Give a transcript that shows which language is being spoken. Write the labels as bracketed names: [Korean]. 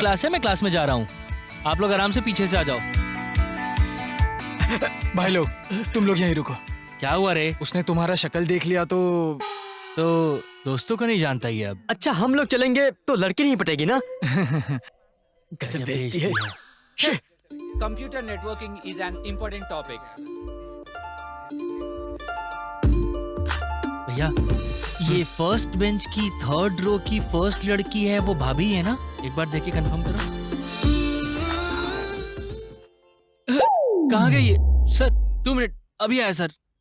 [Hindi] Class है, मैं class में जा रहा हूँ। आप लोग आराम से पीछे से आ जाओ। भाई लोग, तुम लोग यहीं रुको। क्या हुआ रे? उसने तुम्हारा शक्ल देख लिया तो दोस्तों को नहीं जानता ही अब। अच्छा हम लोग चलेंगे तो लड़की नहीं पटेगी ना? गजब बेइज्जती है। [English] Computer networking is an important topic. [Hindi] भैया ये फर्स्ट बेंच की थर्ड रो की फर्स्ट लड़की है, वो भाभी है ना? एक बार देख के कंफर्म करो। कहाँ गई ये? सर 2 मिनट, अभी आया सर।